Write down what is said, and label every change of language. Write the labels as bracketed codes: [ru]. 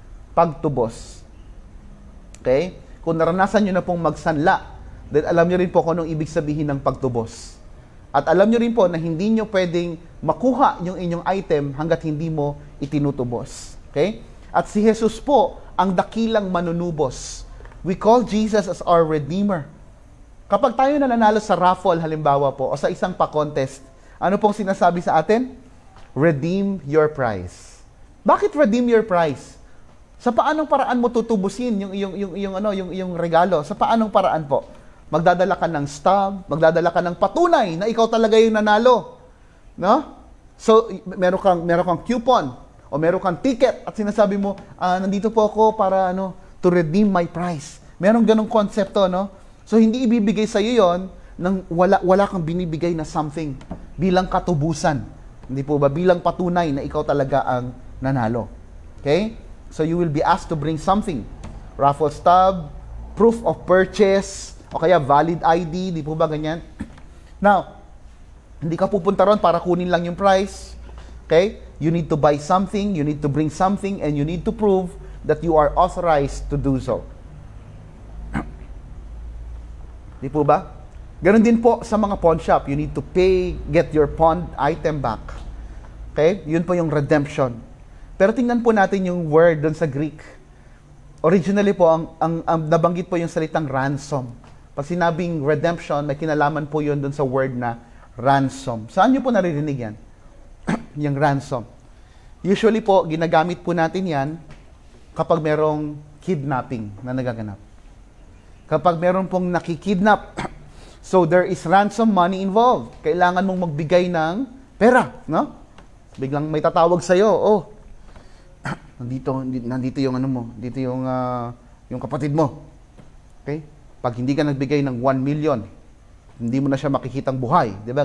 [tl] Pagtubos. Okay? Kung naranasan nyo na pong magsanla, then alam nyo rin po kung anong ibig sabihin ng pagtubos. At alam nyo rin po na hindi nyo pwedeng makuha yung inyong item hanggat hindi mo itinutubos. Okay? At si Jesus po ang dakilang manunubos. [en] We call Jesus as our Redeemer. [tl] Kapag tayo nananalo sa raffle, halimbawa po, o sa isang pa-contest, ano pong sinasabi sa atin? Redeem your prize. Bakit redeem your prize? Sa paanong paraan mo tutubusin yung regalo? Sa paanong paraan po? Magdadala ka ng stub, magdadala ka ng patunay na ikaw talaga yung nanalo. No? So, meron kang coupon o meron kang ticket at sinasabi mo, nandito po ako para [en] to redeem my prize. [tl] Merong ganong konsepto, no? So, hindi ibibigay sa iyo yon nang wala kang binibigay na something bilang katubusan. Hindi po ba? Bilang patunay na ikaw talaga ang nanalo. [en] Okay? So, you will be asked to bring something. Raffle stub, proof of purchase, [tl] o kaya [en] valid ID, [tl] di po ba ganyan? Now, hindi ka pupunta ron para kunin lang yung price. Okay? [en] You need to buy something, you need to bring something, and you need to prove that you are authorized to do so. [tl] Di po ba? Ganon din po sa mga pawn shop. [en] You need to pay, get your pawned item back. [tl] Okay? Yun po yung redemption. Pero tingnan po natin yung word doon sa Greek. Originally po, ang nabanggit po yung salitang ransom. Pag sinabing redemption, may kinalaman po yun doon sa word na ransom. Saan nyo po naririnig yan? Yung ransom. Usually po, ginagamit po natin yan kapag merong kidnapping na nagaganap. Kapag meron pong nakikidnap [en] So there is ransom money involved. [tl] Kailangan mong magbigay ng pera, no? Biglang may tatawag sa iyo, oh. Nandito yung ano mo, dito yung kapatid mo. Okay? Pag hindi ka nagbigay ng 1 million, hindi mo na siya makikitang buhay, 'di ba?